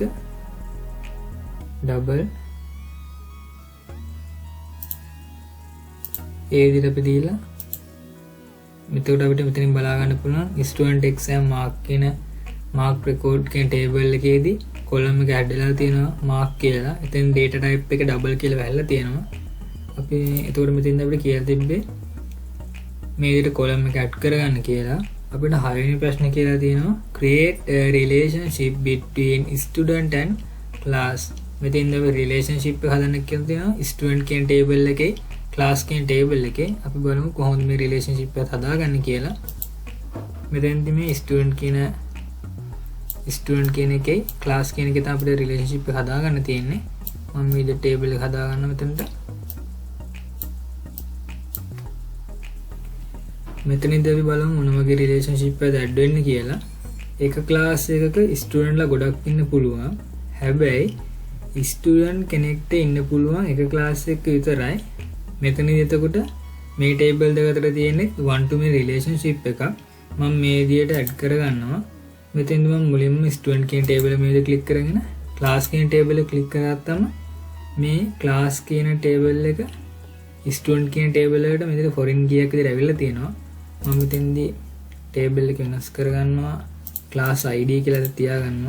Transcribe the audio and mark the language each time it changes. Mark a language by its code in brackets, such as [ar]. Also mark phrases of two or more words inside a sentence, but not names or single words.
[si] double ඒ විදිහට අපි දීලා මෙතකොට අපිට මෙතනින් බලා ගන්න පුළුවන් [en] student exam mark [si] කියන [en] mark record [si] කියන table එකේදී column එක add වෙලා තියෙනවා mark කියලා. එතෙන් [en] data type [si] එක double කියලා වැහැලා තියෙනවා. අපි එතකොට මෙතෙන්ද අපිට කියලා තිබ්බේ මේ විදිහට column එක add කරගන්න කියලා. අපිට හයවෙනි ප්‍රශ්නේ කියලා තියෙනවා [en] create a relationship between student and class. [si] මෙතෙන්ද අපි relationship එක හදන්න කියලා තියෙනවා student කියන table එකේ class කියන table එකේ. අපි බලමු කොහොමද මේ relationship එක හදාගන්නේ කියලා. මෙතෙන්දි මේ student කියන එකේ class කියන එකේ තමයි අපිට relationship එක හදාගන්න තියෙන්නේ. මම මේ table එක හදාගන්න මෙතනට. මෙතනදී අපි බලමු මොන වගේ relationship එකද add වෙන්නේ කියලා. එක class එකක student ලා ගොඩක් ඉන්න පුළුවන්. හැබැයි student කෙනෙක්ට ඉන්න පුළුවන් එක class එකක විතරයි. මෙතනදී එතකොට මේ table දෙක අතර තියෙන්නේ [en] one to many relationship [si] එකක්. මම මේ විදිහට add කරගන්නවා. මෙතෙන්දි මම මුලින්ම student කියන table එක මේ විදිහට click කරගෙන class කියන table එක click කරගත්තම මේ class කියන table එක student කියන table එකට මේ විදිහට [en] foreign key [si] එකක් විදිහට ඇවිල්ලා තියෙනවා. මම මෙතෙන්දි table එක වෙනස් කරගන්නවා [en] class id [si] කියලා තියාගන්නවා.